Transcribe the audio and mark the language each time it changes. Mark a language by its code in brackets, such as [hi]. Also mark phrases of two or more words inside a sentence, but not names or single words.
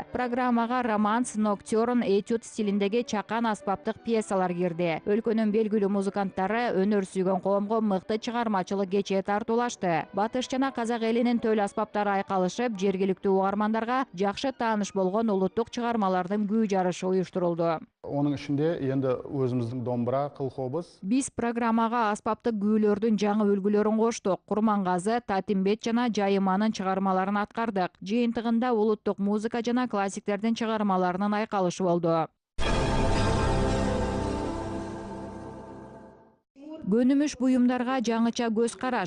[ky] Программага романс, ноктюрн, этюд стилиндеги чакан аспаптык пьесалар кирди. Өлкөнүн белгилүү музыканттары өнөр сүйгөн коомго мыкты чыгармачылык кече тартуулашты. Батыш жана казак элинин төл аспаптары айкалышып, жергиликтүү угармандарга жакшы тааныш болгон улуттук чыгармалардын күү жарышы уюштурулду. [kk] Оның ішінде енді өзіміздің домбыра, қылқобыз. [ky] Биз программага аспаптык күүлөрдүн жаңы үлгүлөрүн коштук. Курмангазы, Татимбет жана Жайыманын чыгармаларын аткардык. Жыйынтыгында улуттук музыка жана классиктердин чыгармаларынын айкалышы болду. Көнүмүш буюмдарга жаңыча көз караш.